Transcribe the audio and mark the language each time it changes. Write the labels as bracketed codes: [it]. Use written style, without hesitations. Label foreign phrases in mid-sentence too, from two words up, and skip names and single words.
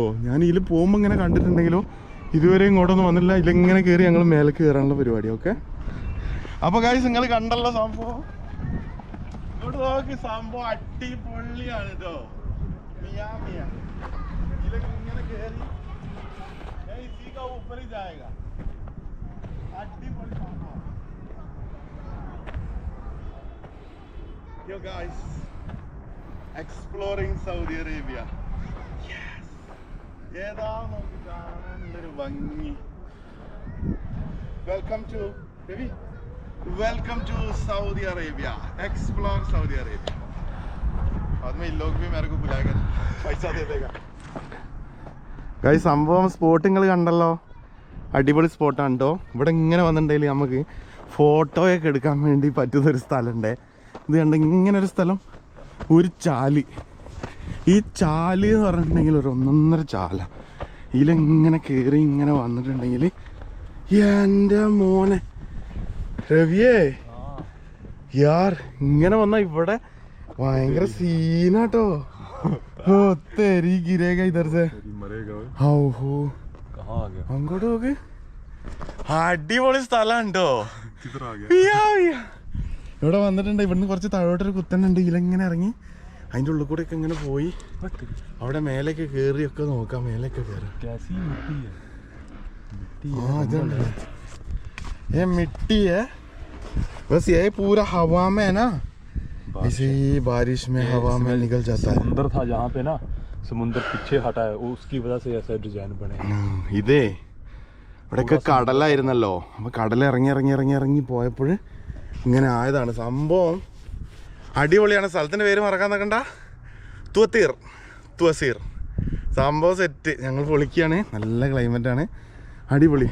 [ml] ഞാൻ ഇതിൽ പോകുമ്പോൾ ഇങ്ങനെ കണ്ടിട്ടുണ്ടെങ്കിലോ ഇതുവരെ ഇങ്ങോട്ടൊന്നും വന്നില്ല. ഇതിലിങ്ങനെ കയറി ഞങ്ങൾ മേലെ കയറാനുള്ള പരിപാടി. ഓക്കെ, അപ്പോൾ ഗൈസ് നിങ്ങൾ കണ്ടല്ലോ സംഭവം. ഇങ്ങോട്ട് നോക്കി, സംഭവം അടിപൊളിയാണ് കേട്ടോ. ഇതിലിങ്ങനെ കയറി [hi] ऊपर ही जाएगा. [ml] അടിപൊളി സംഭവം. [en] Yo guys, exploring Saudi Arabia. Yes. [ml] ഏതാ നോക്കി കാണാനൊരു ഭംഗി. [en] Welcome to Ravi. Welcome to Saudi Arabia. Explore Saudi Arabia. [hi] आदमी लोग भी मेरे को बुलाएगा, पैसा दे देगा. [ml] ഗൈസ് സംഭവം സ്പോട്ടുകൾ കണ്ടല്ലോ, അടിപൊളി സ്പോട്ടാണ് കേട്ടോ. ഇവിടെ ഇങ്ങനെ വന്നിട്ടുണ്ടെങ്കിൽ നമുക്ക് ഫോട്ടോയൊക്കെ എടുക്കാൻ വേണ്ടി പറ്റുന്നൊരു സ്ഥലമുണ്ട്. ഇത് കണ്ട ഇങ്ങനൊരു സ്ഥലം, ഒരു ചാല്. ഈ ചാല് എന്ന് പറഞ്ഞിട്ടുണ്ടെങ്കിൽ ഒരു 1.5 ചാല. ഇതിലിങ്ങനെ കയറി ഇങ്ങനെ വന്നിട്ടുണ്ടെങ്കിൽ എൻ്റെ മോനെ രവിയേ യാർ, ഇങ്ങനെ വന്നാൽ ഇവിടെ ഭയങ്കര സീനാട്ടോ. [hi] तेरी गिरेगा इधर से, [ml] അങ്ങോട്ട് നോക്ക്. അടിപൊളി സ്ഥലമുണ്ടോ. ഇവിടെ വന്നിട്ടുണ്ട്. ഇവിടുന്ന് കുറച്ച് താഴോട്ടൊരു കുത്തനുണ്ട്. ഇതിലെങ്ങനെ ഇറങ്ങി അതിൻ്റെ ഉള്ളിൽ കൂടെ ഒക്കെ ഇങ്ങനെ പോയി അവിടെ മേലേക്ക് കയറിയൊക്കെ നോക്കാം. മേലേക്ക് കയറാം. [hi] ये मिट्टी है बस, ये पूरा हवा में है ना, ऐसे ही बारिश में हवा में निकल जाता है. समुंदर था जहाँ पे ना, समुंदर पीछे हटा है, उसकी वजह से ऐसा डिजाइन बने. [ml] ഇതേ ഇവിടെയൊക്കെ കടലായിരുന്നല്ലോ. അപ്പോൾ കടൽ ഇറങ്ങി പോയപ്പോൾ ഇങ്ങനെ ആയതാണ് സംഭവം. അടിപൊളിയാണ്. സ്ഥലത്തിൻ്റെ പേര് മറക്കാൻ നിൽക്കണ്ട, തുവസീർ. സംഭവം സെറ്റ്. ഞങ്ങൾ പൊളിക്കുകയാണ്. നല്ല ക്ലൈമറ്റാണ്, അടിപൊളി.